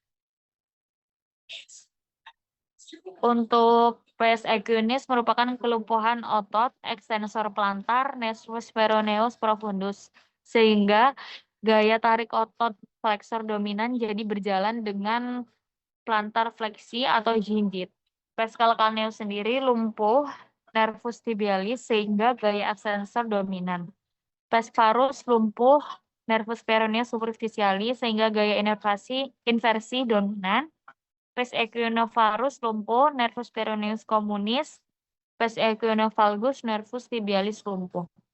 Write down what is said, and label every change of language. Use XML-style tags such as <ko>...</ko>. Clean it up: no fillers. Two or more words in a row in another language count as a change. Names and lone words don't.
<id>Untuk pes equus merupakan kelumpuhan otot extensor plantar nervus peroneus profundus, sehingga gaya tarik otot flexor dominan jadi berjalan dengan plantar fleksi atau jinjit. Pes calcaneus sendiri lumpuh nervus tibialis sehingga gaya extensor dominan. Pes varus lumpuh nervus peroneus superficialis sehingga gaya inversi dominan. Pes equinovarus lumpuh nervus peroneus communis. Pes equinovalgus nervus tibialis lumpuh.</id>